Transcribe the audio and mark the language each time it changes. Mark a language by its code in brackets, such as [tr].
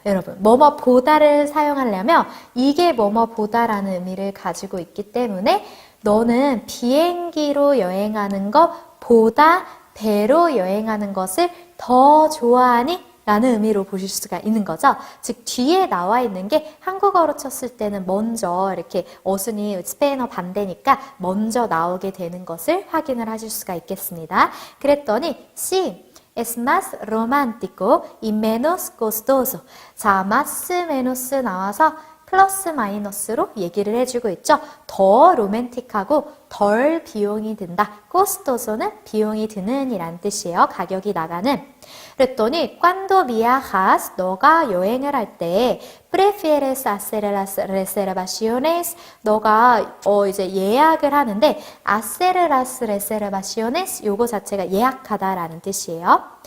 [ko] 여러분 뭐뭐 보다를 사용하려면 이게 뭐뭐 보다라는 의미를 가지고 있기 때문에 너는 비행기로 여행하는 것보다 배로 여행하는 것을 더 좋아하니? 라는 의미로 보실 수가 있는 거죠. 즉 뒤에 나와 있는 게 한국어로 쳤을 때는 먼저 이렇게 어순이 스페인어 반대니까 먼저 나오게 되는 것을 확인을 하실 수가 있겠습니다. 그랬더니 sí, [es] es más romántico y menos costoso. [ko] 자, más, menos 나와서 플러스 마이너스로 얘기를 해주고 있죠. 더 로맨틱하고 덜 비용이 든다. costoso는 비용이 드는 이란 뜻이에요. 가격이 나가는. 그랬더니 [es] cuando viajas, [ko] 너가 여행을 할 때 [es] prefieres hacer las reservaciones, [ko] 너가 이제 예약을 하는데 [es] hacer las reservaciones [ko] 요거 자체가 예약하다라는 뜻이에요.